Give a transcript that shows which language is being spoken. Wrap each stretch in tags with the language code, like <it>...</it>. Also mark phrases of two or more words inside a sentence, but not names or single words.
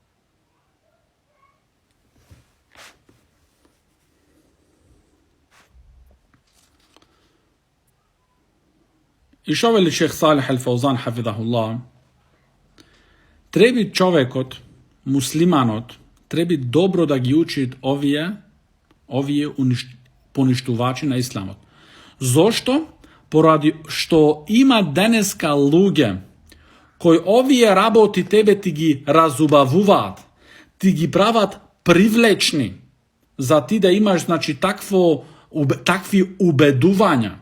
<mk>I što veli šeh Salih al-Fawzan hafidahullah, треби човекот, муслиманот, треби добро да ги учит овије поништувачи на исламот. Зашто? Поради што има денеска луѓе кои овије работи тебе ти ги разубавуват, ти ги прават привлечни за ти да имаш значи такви убедувања.</mk>